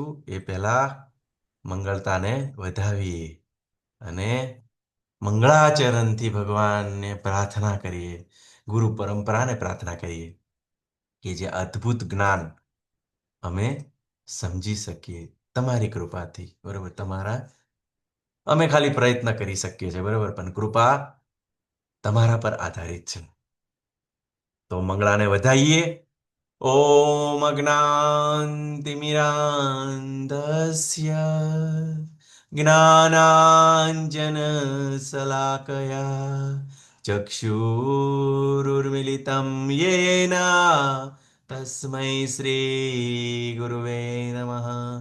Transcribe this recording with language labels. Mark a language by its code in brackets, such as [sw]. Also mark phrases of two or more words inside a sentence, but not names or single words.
[gu] એ પહેલા મંગળતાને વધાવીએ અને મંગળાચરણથી ભગવાનને પ્રાર્થના કરીએ, ગુરુ પરંપરાને પ્રાર્થના કરીએ કે જે અદ્ભુત જ્ઞાન અમે સમજી શકીએ તમારી કૃપાથી. બરોબર, અમે ખાલી પ્રયત્ન કરી શકીએ છીએ, બરોબર, પણ કૃપા તમારા પર આધારિત છે. તો મંગળાને વધાઈએ. [sa] ॐ अज्ञानतिमिरान्धस्य ज्ञानाञ्जनशलाकया चक्षुरुर्मिलितं येन तस्मै श्रीगुरुवे नमः.